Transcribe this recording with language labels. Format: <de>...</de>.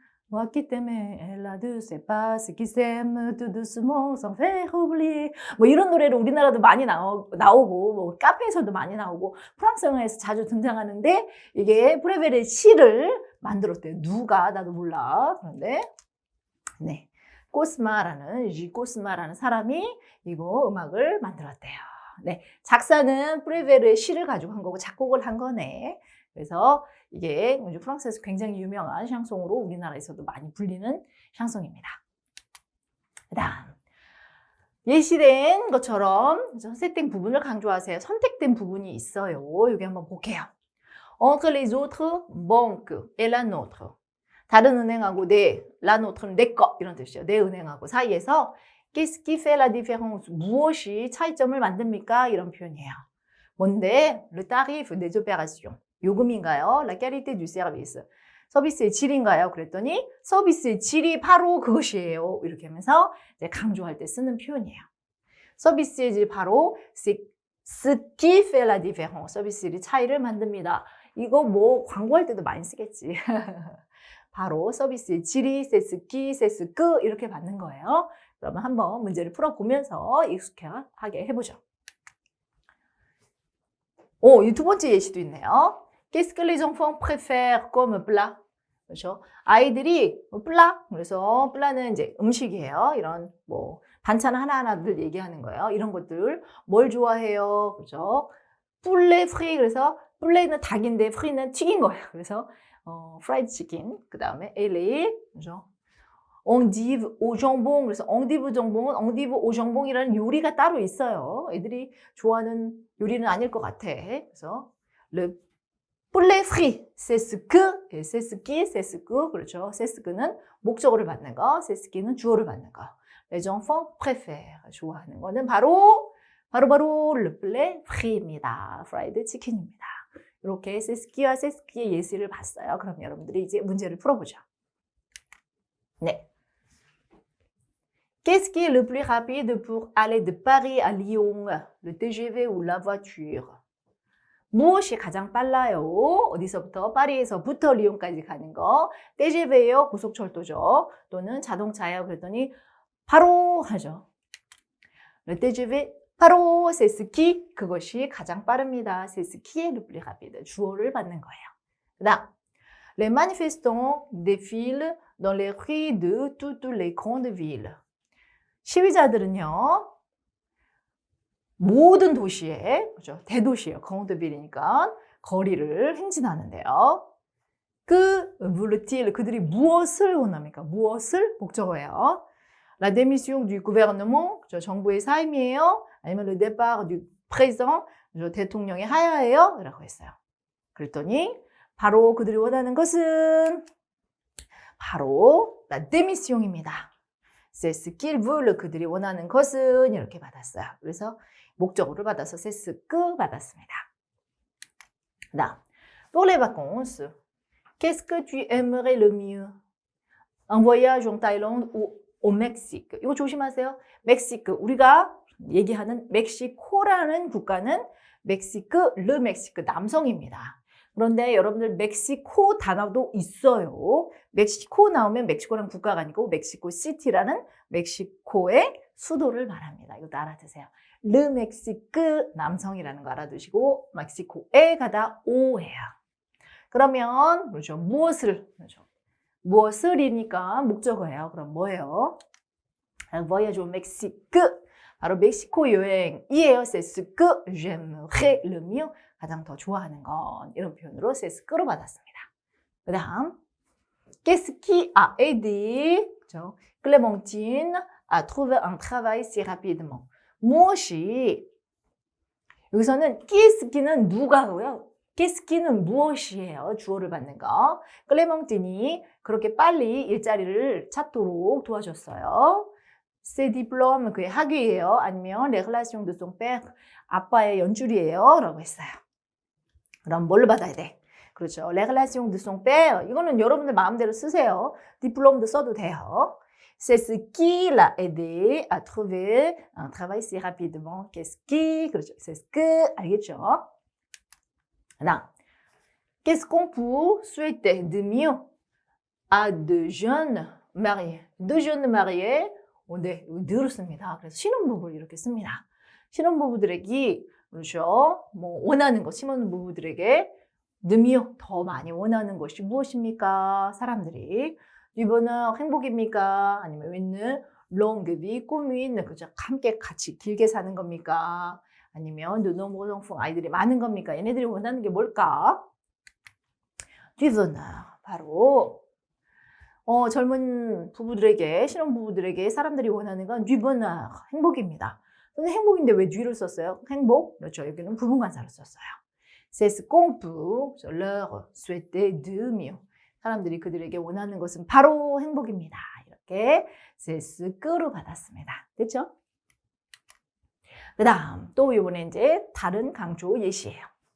<fr>Moi qui t'aimais, elle a de ses pas, qui s'aime tout doucement sans faire oublier.</fr> <ko>뭐 이런 노래를 우리나라도 많이 나오고 뭐 카페에서도 많이 나오고 프랑스 영화에서 자주 등장하는데 이게 프레벨의 시를 만들었대요. 누가 나도 몰라. 그런데 네, 꼬스마라는 사람이 이거 음악을 만들었대요. 네, 작사는 프레벨의 시를 가지고 한 거고 작곡을 한 거네. 그래서 이게 프랑스에서 굉장히 유명한 샹송으로 우리나라에서도 많이 불리는 샹송입니다. 그다음 예시된 것처럼 선택된 부분을 강조하세요. 선택된 부분이 있어요. 여기 한번 볼게요.</ko> <fr>Entre les autres banques et la nôtre.</fr> <ko>다른 은행하고 la nôtre는 내 거 이런 뜻이죠. 내 은행하고 사이에서</ko> <fr>Qu'est-ce qui fait la différence?</fr> <ko>무엇이 차이점을 만듭니까? 이런 표현이에요. 뭔데?</ko> <fr>Le tarif des opérations.</fr> <ko>요금인가요?</ko> <fr>La qualité du service.</fr> <ko>서비스의 질인가요? 그랬더니 서비스의 질이 바로 그것이에요. 이렇게 하면서 이제 강조할 때 쓰는 표현이에요. 서비스의 질 바로</ko> <fr>c'est ce qui fait la différence.</fr> <ko>서비스의 차이를 만듭니다. 이거 뭐 광고할 때도 많이 쓰겠지. 바로 서비스의 질이</ko> <fr>c'est ce qui, c'est ce que</fr> <ko>이렇게 받는 거예요. 그러면 한번 문제를 풀어보면서 익숙하게 해보죠. 이 두 번째 예시도 있네요.</ko> <fr>Qu'est-ce que les enfants préfèrent comme plat?</fr> <ko>그렇죠? 아이들이 plat, 그래서 plat는 이제 음식이에요. 이런 뭐 반찬 하나하나들 얘기하는 거예요. 이런 것들 뭘 좋아해요? 그렇죠? poulet frit, 그래서 poulet는 닭인데 frit는 튀긴 거예요.</ko> <en>그래서 fried chicken.</en> <ko>그 다음에 LA, 그렇죠?</ko> <fr>endive au jambon.</fr> <ko>그래서 endive jambon은 endive au jambon이라는 요리가 따로 있어요. 애들이 좋아하는 요리는 아닐 것 같아.</ko> <fr>그래서 le poulet frit, c'est ce que, c'est ce qui, c'est ce que.</fr> <ko>그렇죠.</ko> <fr>c'est ce que</fr> <ko>는 목적어를 받는 거,</ko> <fr>c'est ce qui</fr> <ko>는 주어를 받는 거.</ko> <fr>les enfants préfèrent,</fr> <ko>좋아하는 거는 바로</ko> <fr>le poulet frit입니다.</fr> <ko>프라이드 치킨입니다. 이렇게</ko> <fr>c'est ce qui</fr> <ko>와 c'est ce qui의 예시를 봤어요. 그럼 여러분들이 이제 문제를 풀어보죠. 네.</ko> <fr>Qu'est-ce qui est le plus rapide pour aller de Paris à Lyon? Le TGV ou la voiture?</fr> <ko>무엇이 가장 빨라요? 어디서부터? 파리에서부터 리옹까지 가는 거. TGV예요. 고속철도죠. 또는 자동차예요. 그랬더니 바로 하죠.</ko> <fr>Le TGV</fr> <ko>바로</ko> <fr>c'est ce qui</fr> <ko>그것이 가장 빠릅니다.</ko> <fr>C'est ce qui est le plus rapide.</fr> <ko>주어를 받는 거예요.</ko> <fr>그다음 les manifestants défilent dans les rues de toutes les grandes villes.</fr> <ko>시위자들은요. 모든 도시에, 그죠? 대도시예요. grandeville이니까 거리를 행진하는데요. 그</ko> <fr>voulent-ils</fr> <ko>그들이 무엇을 원합니까? 무엇을 목적어예요.</ko> <fr>La démission du gouvernement, 그죠?</fr> <ko>정부의 사임이에요.</ko> <fr>아니면 le départ du président, 그죠?</fr> <ko>대통령의 하야예요. 라고 했어요. 그랬더니 바로 그들이 원하는 것은 바로 la démission입니다.</ko> <fr>C'est ce qu'ils veulent.</fr> <ko>그들이 원하는 것은 이렇게 받았어요. 그래서 목적어를 받아서</ko> <fr>c'est ce que</fr> <ko>받았습니다.</ko> <fr>다음, pour les vacances, qu'est-ce que tu aimerais le mieux? Un voyage en Thaïlande ou au Mexique.</fr> <ko>이거 조심하세요. 멕시크, 우리가 얘기하는 멕시코라는 국가는 멕시크, 르 멕시크, 남성입니다. 그런데 여러분들 멕시코 단어도 있어요. 멕시코 나오면 멕시코라는 국가가 아니고 멕시코 시티라는 멕시코의 수도를 말합니다. 이것도 알아두세요. 르 멕시크 남성이라는 거 알아두시고 멕시코에 가다 오예요. 그러면 그렇죠. 무엇을 그렇죠. 무엇을이니까 목적어예요. 그럼 뭐예요?</ko> <fr>voyage au Mexique.</fr> <ko>바로 멕시코 여행이에요.</ko> <fr>C'est ce que j'aimerais le mieux.</fr> <ko>가장 더 좋아하는 건 이런 표현으로</ko> <fr>c'est ce que</fr> <ko>로 받았습니다.</ko> <fr>그 다음 qu'est-ce qui a aidé 그렇죠? Clémentine à trouver un travail si rapidement.</fr> <ko>무엇이 여기서는 qu'est-ce 누가고요.</ko> <fr>qu'est-ce</fr> <ko>무엇이에요? 주어를 받는 거. 클레몽틴이 그렇게 빨리 일자리를 찾도록 도와줬어요.</ko> <fr>ses diplômes</fr> <ko>그의 학위예요.</ko> <fr>아니면 les relations de son père</fr> <ko>아빠의 연줄이에요. 라고 했어요. 그럼 뭘로 받아야 돼? 그렇죠.</ko> <fr>les relations de son père</fr> <ko>이거는 여러분들 마음대로 쓰세요. 디플롬도 써도 돼요.</ko> <fr>C'est ce qui l'a aidé à trouver un travail si rapidement. Qu'est-ce qui? 그렇죠. C'est ce que</fr> <ko>알겠죠? 그다음</ko> <fr>qu'est-ce qu'on peut souhaiter de mieux à de jeunes mariés? De jeunes mariés</fr> <ko>네, 늘 씁니다. 그래서 신혼부부를 이렇게 씁니다. 신혼부부들에게 그렇죠. 뭐 원하는 것, 신혼부부들에게</ko> <fr>de mieux</fr> <ko>더 많이 원하는 것이 무엇입니까? 사람들이 이번은 행복입니까? 아니면 있는</ko> <fr>longue vie commune</fr> <ko>그죠? 함께 같이 길게 사는 겁니까? 아니면</ko> <fr>de nombreux enfants</fr> <ko>아이들이 많은 겁니까? 얘네들이 원하는 게 뭘까?</ko> <fr>du bonheur</fr> <ko>바로 젊은 부부들에게 신혼부부들에게 사람들이 원하는 건 du bonheur 행복입니다. 근데 행복인데 왜 du를 썼어요? 행복 그렇죠. 여기는 부분관사로 썼어요.</ko> <fr>C'est ce qu'on peut leur souhaiter de mieux.</fr> <ko>사람들이 그들에게 원하는 것은 바로 행복입니다. 이렇게</ko> <fr>c'est ce que</fr> <ko>로 받았습니다. 됐죠? 그 다음 또 이번에 이제 다른 강조 예시예요.</ko>